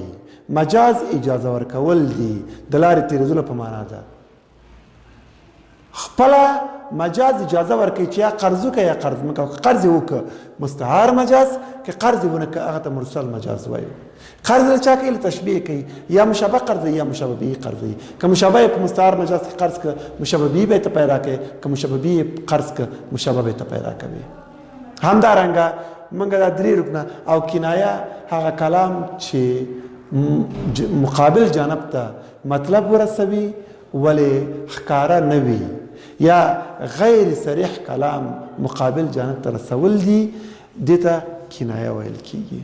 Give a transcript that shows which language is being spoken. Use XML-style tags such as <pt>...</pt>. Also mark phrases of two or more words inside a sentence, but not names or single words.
<ps>مجاز اجازه ورکول دي، د لارې تېرېدلو په معنا ده. خپله مجاز اجازه ورکوي چې یا قرض وکړه یا قرض مه کوه. قرض یې وکړه مستعار مجاز، که قرض یې ونه کړه هغه ته مرسل مجاز وایو. قرض له چا کوي؟ له تشبیه کوي. یا مشابه قرض یا مشابه به قرض. که مشابه په مستعار مجاز کې قرض کړه، مشابه به ته پیدا کوي. که مشابه به قرض کړه، مشابه به ته پیدا کوي. همدارنګه موږ دا درې رکنه. او کنایه هغه کلام چې مقابل جانب ته مطلب ورسوي ولې ښکاره نه وي، یا غیر صریح کلام مقابل جانب ته رسول دي، دې ته کنایه ویل کیږي.</ps>